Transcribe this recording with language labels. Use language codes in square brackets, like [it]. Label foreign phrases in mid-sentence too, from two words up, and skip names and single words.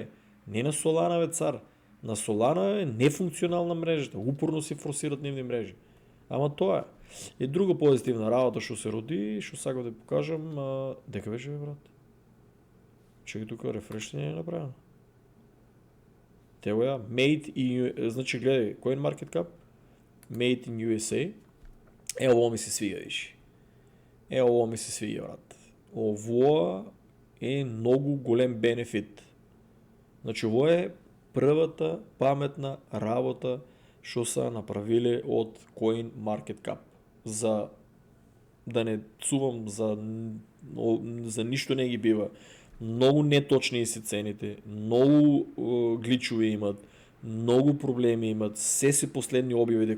[mk] Не на Solana, бе, цар. На Solana е нефункционална мрежата. Упорно си форсират нивни мрежи. [bg] Ама това е. И друга позитивна работа, що се роди, що сега да покажам. [mk] Дека беше, бе, брат? [bg] Чекай тук, рефреш не е направено. [mk] Те го я. [en] Made in... [mk] Значи, гледай, CoinMarketCap. [en] Made in USA. [mk] Ово ми се свига, виж. Ово ми се свига, брат. Ово е много голем бенефит. Значи, ово е првата паметна работа, [bg] що са направили от CoinMarketCap. За да не цувам, за нищо не ги бива. Много неточни си цените, много гличове имат, много проблеми имат, все си последни обявите.